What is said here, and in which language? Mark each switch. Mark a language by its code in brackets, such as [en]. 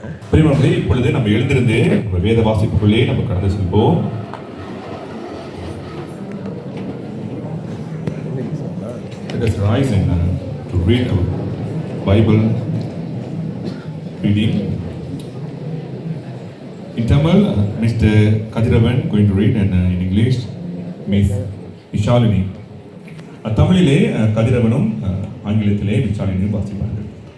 [ta] பிரியமானவர்களே, இப்பொழுது நம்ம எழுந்திருந்து நம்ம வேத வாசிப்புக்குள்ளே நம்ம கடந்து செல்வோம். [en] Let us rise and to read our Bible reading. In Tamil, Mr. Kadiravan going to read, and in English, Miss Nishalini. [ta] தமிழிலே கதிரவனும் ஆங்கிலத்திலே விஷாலினியும் வாசிப்பார்கள்.